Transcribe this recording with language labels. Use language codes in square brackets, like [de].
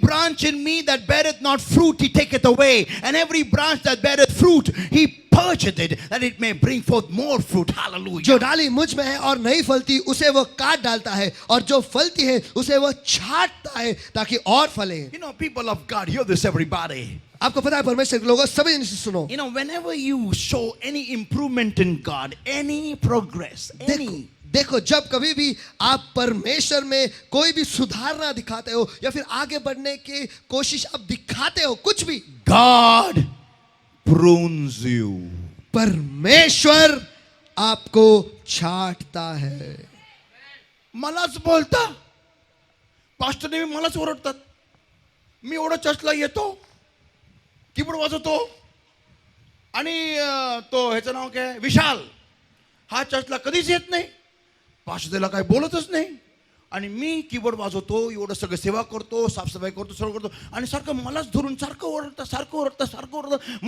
[en] branch in me that beareth not fruit, he taketh away. And every branch that beareth fruit, he purgeth it, that it may bring forth more fruit. Hallelujah. [hi] जो डाली मुझ में है और नहीं फलती उसे वो काट डालता है, और जो फलती है उसे वो छांटता है ताकि और फले. [en] You know, people of God, hear this everybody. [hi] आपको पता है परमेश्वर के लोगों, सभी इनसे सुनो. [en] You know, whenever you show any improvement in God, any progress, any, [hi] देखो जब कभी भी आप परमेश्वर में कोई भी सुधारना दिखाते हो या फिर आगे बढ़ने की कोशिश आप दिखाते हो, कुछ भी, [en] God prunes you. [hi] परमेश्वर आपको छांटता है. [mr] मलाच बोलता, पास्टरने मलाच ओरडतात. मी एवढं चर्चला येतो, कीबोर्ड वाजवतो, आणि तो ह्याचं नाव काय विशाल, हा चर्चला कधीच येत नाही, पास्टरला काय बोलतच नाही, आणि मी कीबोर्ड वाजवतो, एवढं सगळं सेवा करतो, साफसफाई करतो, सगळं करतो, आणि सारखं मलाच धरून सारखं ओरडतं, सारखं ओरडतं, सारखं ओरडतं.